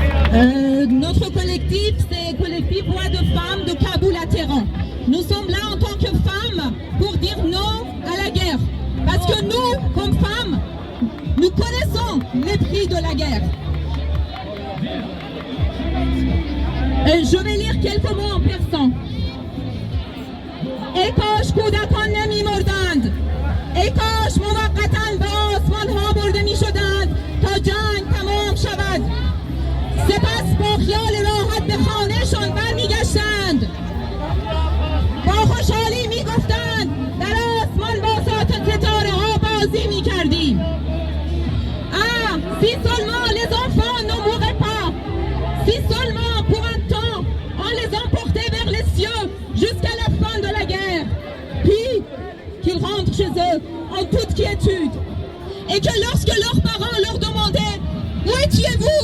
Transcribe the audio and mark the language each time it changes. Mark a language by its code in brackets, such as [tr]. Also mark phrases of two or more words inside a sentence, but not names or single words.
[fr] Notre collectif, c'est Collectif Voix de Femmes de Kaboul à Téhéran. Nous sommes là en tant que femmes pour dire non à la guerre. Parce que nous, comme femmes, nous connaissons les prix de la guerre. Je vais lire quelques mots en persan. [fa] ای کاش کودکان نمی مردند، ای کاش موقتاً به آسمان ها برده می شدند تا جنگ تمام شود. سپس با خیال راحت به خانهشان برمی گشتند، با خوشحالی می گفتند در آسمان با ستاره ها بازی می کردیم. [fr] Ah, si seulement les enfants ne mouraient pas, si seulement pour un temps on les emportait vers les cieux jusqu'à la fin de la guerre, puis qu'ils rentrent chez eux en toute quiétude, et que lorsque leurs parents leur demandaient « Où étiez-vous ?»